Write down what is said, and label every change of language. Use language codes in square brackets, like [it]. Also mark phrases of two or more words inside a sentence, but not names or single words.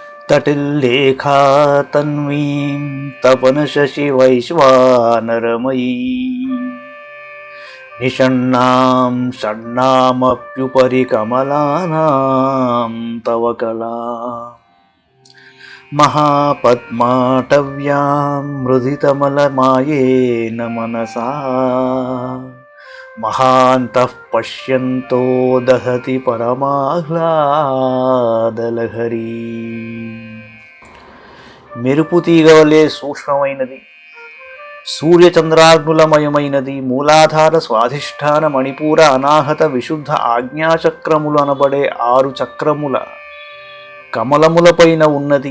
[sa] तटिल्लेखा तन्वीं तपनशशिवैश्वानरमयी निषण्णां षण्णामप्युपरि कमलानां तव कला महापद्माटव्यां मृदितमलमायेन मनसा महान्तः पश्यन्तो दहति పరమాహ్లాదలహరి. [te] మెరుపు తీగవలే సూక్ష్మమైనది, సూర్యచంద్రాగ్నులమయమైనది, మూలాధార స్వాధిష్టాన మణిపూర అనాహత విశుద్ధ ఆజ్ఞాచక్రములు అనబడే 6 చక్రముల కమలములపైన ఉన్నది.